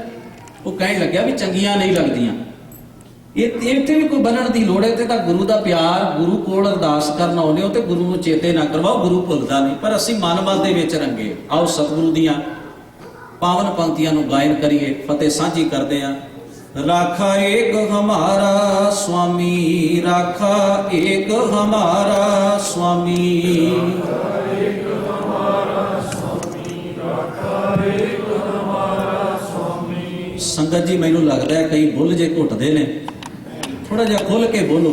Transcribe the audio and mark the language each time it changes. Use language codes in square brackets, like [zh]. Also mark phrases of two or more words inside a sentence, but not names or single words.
[pa] ਉਹ ਕਹਿਣ ਲੱਗਿਆ ਵੀ ਚੰਗੀਆਂ ਨਹੀਂ ਲੱਗਦੀਆਂ। ਇੱਥੇ ਵੀ ਕੋਈ ਬੰਨਣ ਦੀ ਲੋੜ ਹੈ, ਤੇ ਤਾਂ ਗੁਰੂ ਦਾ ਪਿਆਰ, ਗੁਰੂ ਕੋਲ ਅਰਦਾਸ ਕਰਨ ਆਉਂਦੇ ਹੋ ਤੇ ਗੁਰੂ ਨੂੰ ਚੇਤੇ ਨਾ ਕਰਵਾਓ, ਗੁਰੂ ਭੁੱਲਦਾ ਨਹੀਂ। ਪਰ ਅਸੀਂ ਮਨ ਦੇ ਵਿੱਚ ਰੰਗੇ। ਆਓ ਸਤਿਗੁਰੂ ਦੀਆਂ ਪਾਵਨ ਪੰਕਤੀਆਂ ਨੂੰ ਗਾਇਨ ਕਰੀਏ, ਫਤਿਹ ਸਾਂਝੀ ਕਰਦੇ ਹਾਂ। [hi] राखा एक हमारा स्वामी, राखा एक हमारा स्वामी, [pa] ਸੰਗਤ ਜੀ ਮੈਨੂੰ ਲਗਦਾ ਹੈ ਕਈ ਬੁੱਲ੍ਹ ਜੇ ਘੁੱਟਦੇ ਨੇ, ਥੋੜ੍ਹਾ ਜਿਹਾ ਖੁੱਲ੍ਹ ਕੇ ਬੋਲੋ।